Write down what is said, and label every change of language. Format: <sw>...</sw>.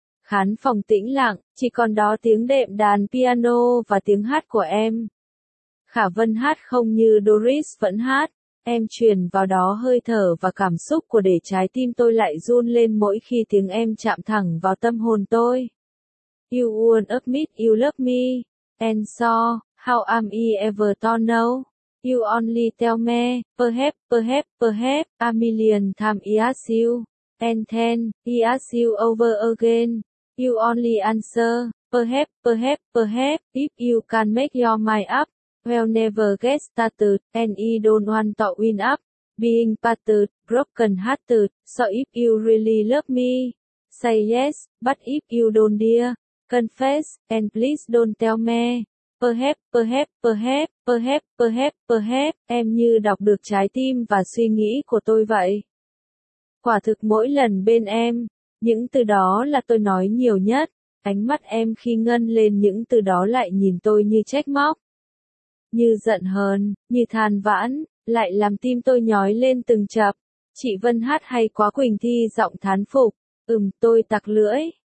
<vi>Khán phòng tĩnh lặng, chỉ còn đó tiếng đệm đàn piano và tiếng hát của em. Khả Vân hát không như Doris vẫn hát, em truyền vào đó hơi thở và cảm xúc của để trái tim tôi lại run lên mỗi khi tiếng em chạm thẳng vào tâm hồn tôi.</vi> <en>You won't admit you love me, and so, how am I ever to know? You only tell me, perhaps, perhaps, perhaps, a million times I ask you, and then, I ask you over again. You only answer, perhaps, perhaps, perhaps, if you can make your mind up. Well, never get started, and I don't want to win up, being battered, broken hearted, so if you really love me, say yes, but if you don't dear, confess, and please don't tell me, perhaps, perhaps, perhaps, perhaps, perhaps, perhaps,</en> <vi>em như đọc được trái tim và suy nghĩ của tôi vậy. Quả thực mỗi lần bên em, những từ đó là tôi nói nhiều nhất, ánh mắt em khi ngân lên những từ đó lại nhìn tôi như trách móc. Như giận hờn, như than vãn, lại làm tim tôi nhói lên từng chập. Chị Vân hát hay quá, Quỳnh Thi giọng thán phục. Tôi tặc lưỡi.</vi>